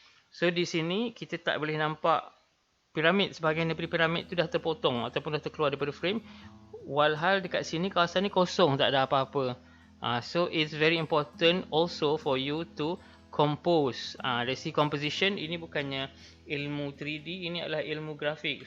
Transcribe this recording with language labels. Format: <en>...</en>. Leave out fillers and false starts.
<ms>So di sini kita tak boleh nampak piramid, sebahagian daripada piramid tu dah terpotong ataupun dah terkeluar daripada frame. Walhal dekat sini kawasan ni kosong, tak ada apa-apa.</ms> <en>So it's very important also for you to compose.</en> <ms>Dari segi composition, ini bukannya ilmu 3D, ini adalah ilmu grafik.</ms>